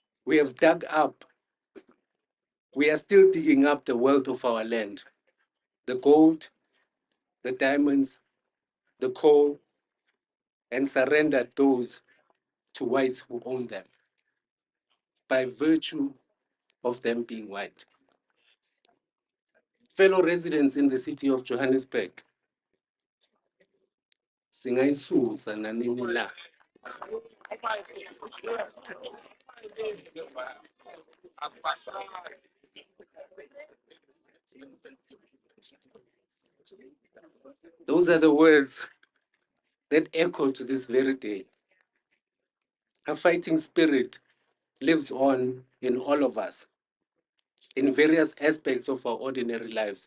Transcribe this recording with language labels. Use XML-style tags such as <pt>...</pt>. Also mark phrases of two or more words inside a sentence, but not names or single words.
<en>We have dug up, we are still digging up the wealth of our land, the gold, the diamonds, the coal, and surrendered those to whites who own them by virtue of them being white. Fellow residents in the city of Johannesburg,</en> <zu>singayisusa nanini na.</zu> <en>Those are the words that echo to this very day. A fighting spirit lives on in all of us, in various aspects of our ordinary lives.</en>